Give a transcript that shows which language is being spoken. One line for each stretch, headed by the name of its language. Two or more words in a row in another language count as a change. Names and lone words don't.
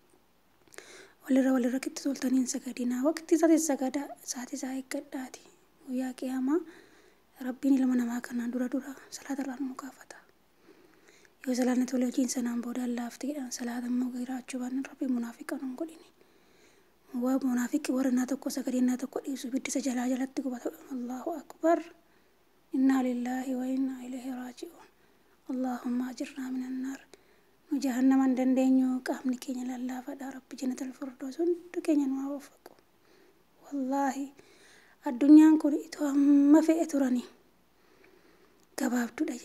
Oromo: walirra kitti toltaniin sagadinaa waqtii isaati sagadaa isaati isaa eeggadhaati guyyaa qiyaamaa rabbiin ilma namaa kanaan dura salaata irraa nu gaafata yoo salaanni tole hojiin sanaan booda laaftiidhaan salaata immoo giraachuu baannan rabbi munaafiqa nun godhini waa munaafiqi warra naa tokko sagadinaa tokko dhiisu biddisa jalatti gubata
Arabic: الله أكبر إنا لله وإنا إليه راجعون اللهم أجرنا من النار
Oromo: nu jahannaman dandeenyu qaamni keenya lallaafadha rabbi
Arabic: جنة الفردوس
Oromo: hundi keenya nu haa waffaqu wallaahi addunyaan kun itoo amma fe'e turani gabaabduudha